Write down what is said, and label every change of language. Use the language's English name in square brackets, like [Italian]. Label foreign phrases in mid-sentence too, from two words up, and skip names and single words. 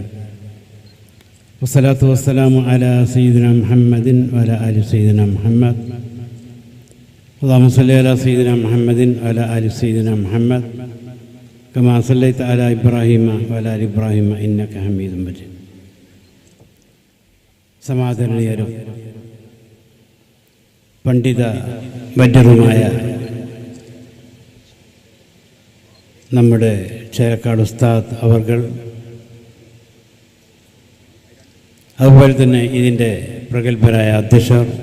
[Arabic] والصلاة والسلام على سيدنا محمد وعلى آل سيدنا محمد. اللهم صل على سيدنا محمد وعلى آل سيدنا محمد كما صليت على إبراهيم وعلى آل إبراهيم إنك حميد مجيد. [Malayalam] സമാദരണീയരും പണ്ഡിത വര്യരുമായ നമ്മുടെ ചേരക്കാട് ഉസ്താദ് അവർകൾ, അതുപോലെ തന്നെ ഇതിൻ്റെ പ്രഗത്ഭരായ അധ്യക്ഷർ,